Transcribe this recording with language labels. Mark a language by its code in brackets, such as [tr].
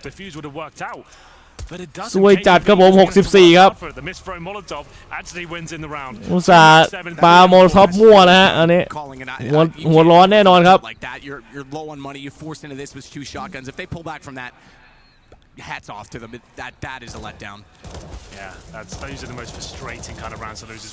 [en] Defuse would have worked out. [th] สวยจัดครับผม64ครับ [en] The misthrow Molotov actually wins in the round. [th] อุตส่าห์ปาโมโลท็อปมั่วนะฮะอันนี้หัวร้อนแน่นอนครับ [en] Like that, you're low on money. You forced into this with 2 shotguns. If they pull back from that, hats off to them. That is a letdown. Yeah, those are the most frustrating kind of rounds to lose as